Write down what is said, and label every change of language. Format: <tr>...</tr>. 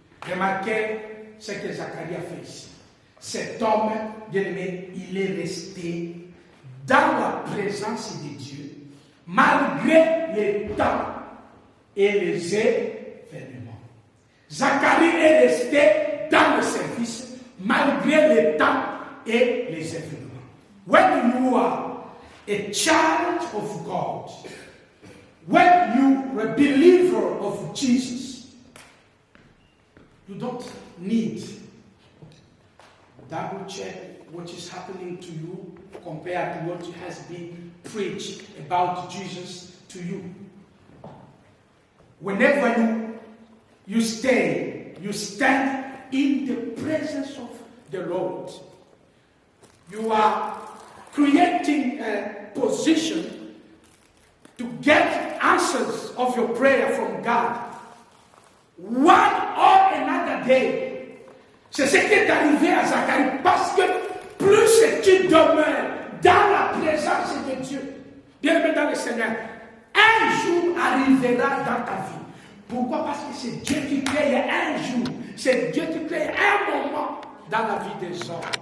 <fr>Remarquez ce que Zacharie a fait ici. Cet homme, bien-aimé, il est resté dans la présence de Dieu, malgré les temps et les événements. Zacharie est resté dans le service, malgré les temps et les événements.</fr> <en>When you are a child of God, when you are a believer of Jesus, you don't need double check what is happening to you compared to what has been preached about Jesus to you. Whenever you stand in the presence of the Lord. You are creating a position to get answers of your prayer from God. One or another day,</en> <fr>C'est ce qui est arrivé à Zacharie. Parce que plus tu demeures dans la présence de Dieu, bien-aimé dans le Seigneur, un jour arrivera dans ta vie. Pourquoi? Parce que c'est Dieu qui crée un jour. C'est Dieu qui crée un moment dans la vie des hommes.</fr>